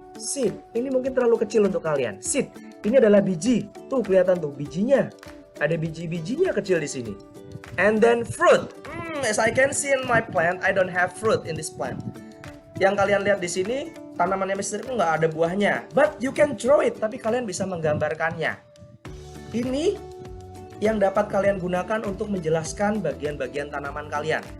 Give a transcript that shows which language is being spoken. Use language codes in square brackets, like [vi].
[id] Seed, ini mungkin terlalu kecil untuk kalian. Seed, ini adalah biji. Tuh kelihatan tuh bijinya. Ada biji-bijinya kecil di sini. [en] And then fruit. As I can see in my plant, I don't have fruit in this plant. [id] Yang kalian lihat di sini, tanamannya Mr. Rinko nggak ada buahnya. [en] But you can draw it, [id] tapi kalian bisa menggambarkannya. Ini yang dapat kalian gunakan untuk menjelaskan bagian-bagian tanaman kalian.